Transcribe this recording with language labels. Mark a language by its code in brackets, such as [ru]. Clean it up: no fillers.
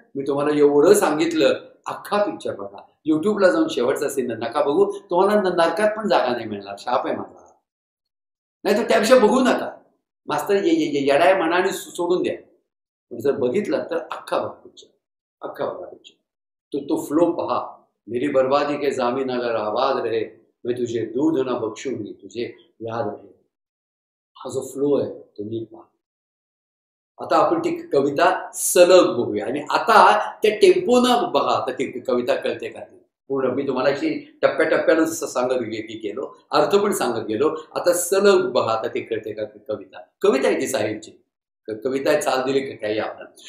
[mr] मी तुम्हाला एवढं सांगितलं, अख्खा पिक्चर बघा, युट्यूबला जाऊन शेवटचा सीन नका बघू. तुम्हाला नरकात पण जागा नाही मिळणार, शाप आहे माझा. नाही तर त्यापेक्षा बघू नका. मास्तर येडाय मनाने सोडून द्या. जर बघितलं तर अख्खा बघा पिक्चर, अख्खा बघा पिक्चर. तो फ्लो पहा. [hi] मेरी बर्बादी के जामीन अगर आबाद रहे, मैं तुझे दूध न बख्शूंगी, तुझे याद रहे. [mr] हा जो फ्लो आहे तो नीट पहा. आता आपण ती कविता सलग बघूया आणि आता त्या टेम्पोनं बघा. आता ती कविता कळते का ती पूर्ण. मी तुम्हाला अशी टप्प्याटप्प्यानं सांगत गेलो, अर्थ पण सांगत गेलो. आता सलग बघा, आता ते कळते का कविता. कविता आहे ती साहिबची कविता, चाल दिली काही आपण.